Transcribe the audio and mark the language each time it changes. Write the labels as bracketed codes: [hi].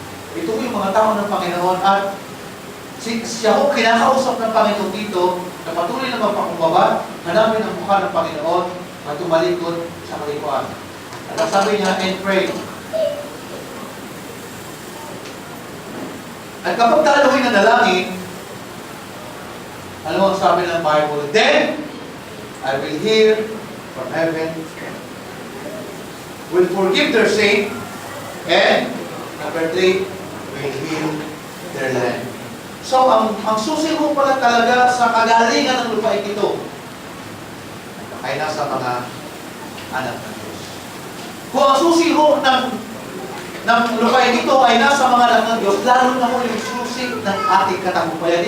[tl] Ito yung mga tao ng Panginoon at siya ko kinakausap ng Panginoon dito na patuloy na magpakumbaba, hanapin ang mukha ng Panginoon at tumalikod sa kalikuan. At ang sabi niya, [en] and pray. [tl] At kapag tayo ay nanalangin, ano ang sabi ng Bible? [en] Then, I will hear from heaven, will forgive their sin, and number 3, will heal their land. [tl] So, ang susi mo pala talaga sa kagalingan ng lupain ito ay nasa mga anak ng Diyos. Kung ang susi mo ng lupain ito ay nasa mga anak ng Diyos, lalo na mo yung susi ng ating katagumpayan.